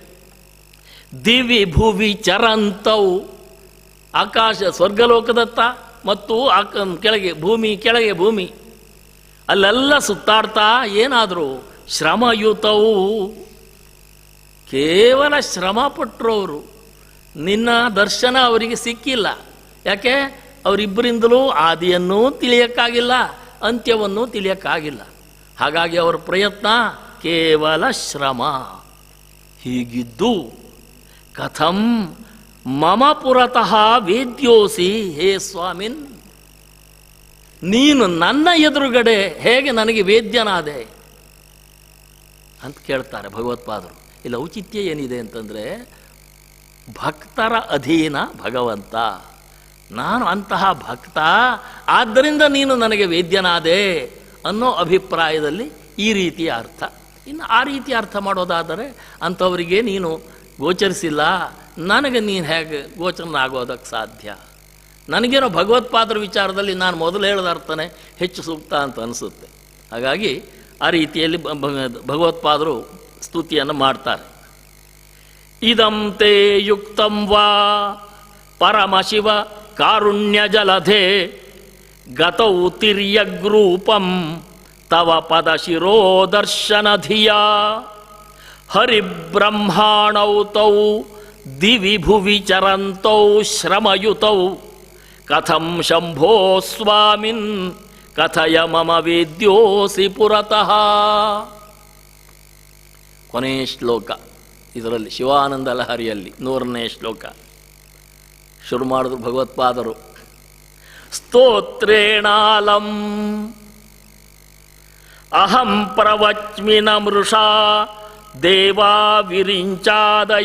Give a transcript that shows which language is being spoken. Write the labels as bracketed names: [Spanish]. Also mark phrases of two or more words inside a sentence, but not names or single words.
[Sanskrit] ದಿವಿ ಭುವಿ ಚರಂತೌ, [Kannada] ಆಕಾಶ ಸ್ವರ್ಗಲೋಕದತ್ತ ಮತ್ತು ಕೆಳಗೆ ಭೂಮಿ ಅಲ್ಲೆಲ್ಲ ಸುತ್ತಾಡ್ತಾ ಏನಾದರೂ ಶ್ರಮಯುತವು, ಕೇವಲ ಶ್ರಮ ಪಟ್ಟರು ಅವರು. ನಿನ್ನ ದರ್ಶನ ಅವರಿಗೆ ಸಿಕ್ಕಿಲ್ಲ. ಯಾಕೆ? ಅವರಿಬ್ಬರಿಂದಲೂ ಆದಿಯನ್ನೂ ತಿಳಿಯಕ್ಕಾಗಿಲ್ಲ, ಅಂತ್ಯವನ್ನೂ ತಿಳಿಯಕ್ಕಾಗಿಲ್ಲ. ಹಾಗಾಗಿ ಅವರ ಪ್ರಯತ್ನ ಕೇವಲ ಶ್ರಮ. [Sanskrit] ಹೀಗಿದ್ದು ಕಥಂ ಮಮ ಪುರತಃ ವೇದ್ಯೋಸಿ, ಹೇ ಸ್ವಾಮಿನ್, [Kannada] ನೀನು ನನ್ನ ಎದುರುಗಡೆ ಹೇಗೆ ನನಗೆ ವೇದ್ಯನಾದೆ ಅಂತ ಕೇಳ್ತಾರೆ ಭಗವತ್ಪಾದರು. ಇಲ್ಲಿ ಔಚಿತ್ಯ ಏನಿದೆ ಅಂತಂದರೆ, ಭಕ್ತರ ಅಧೀನ ಭಗವಂತ, ನಾನು ಅಂತಹ ಭಕ್ತ, ಆದ್ದರಿಂದ ನೀನು ನನಗೆ ವೇದ್ಯನಾದೆ ಅನ್ನೋ ಅಭಿಪ್ರಾಯದಲ್ಲಿ ಈ ರೀತಿಯ ಅರ್ಥ. ಇನ್ನು ಆ ರೀತಿ ಅರ್ಥ ಮಾಡೋದಾದರೆ ಅಂಥವರಿಗೆ ನೀನು ಗೋಚರಿಸಿಲ್ಲ, ನನಗೆ ನೀನು ಹೇಗೆ ಗೋಚರನಾಗೋದಕ್ಕೆ ಸಾಧ್ಯ? ನನಗೇನೋ ಭಗವತ್ಪಾದರ ವಿಚಾರದಲ್ಲಿ ನಾನು ಮೊದಲು ಹೇಳಿದ ಅರ್ಥನೇ ಹೆಚ್ಚು ಸೂಕ್ತ ಅಂತ ಅನಿಸುತ್ತೆ. ಹಾಗಾಗಿ ಆ ರೀತಿಯಲ್ಲಿ ಭಗವತ್ಪಾದರು ಸ್ತುತಿಯನ್ನು ಮಾಡ್ತಾರೆ. [Sanskrit] ಇದಂ ತೇ ಯುಕ್ತಂ ವಾ ಪರಮಶಿವ ಕಾರುಣ್ಯ ಜಲಧೆ ಗತೌ ತಿರ್ಯಗ್ರೂಪಂ ತವ ಪದ ಶಿರೋದರ್ಶನ ಧಿಯಾ ಹರಿಬ್ರಹ್ಮಾಣೌ ತೌ ದಿವಿ ಭುವಿ ಚರಂತೌ ಶ್ರಮಯುತೌ ಕಥಂ ಶಂಭೋ ಸ್ವಾಮಿನ್ ಕಥಯ ಮಮ ವೇದ್ಯೋಸಿ ಪುರತಃ. [Kannada] ಕೊನೆಯ ಶ್ಲೋಕ ಇದರಲ್ಲಿ ಶಿವಾನಂದ ಲಹರಿಯಲ್ಲಿ 100ನೇ ಶ್ಲೋಕ ಶುರು ಮಾಡಿದ್ರು ಭಗವತ್ಪಾದರು. [Sanskrit] ಸ್ತೋತ್ರೇಣಾಲಂ ಅಹಂ ಪ್ರವಚ್ಮಿ ನಮೃಷಾ ದೇವಾ ವಿರಿಂಚಾದಯ.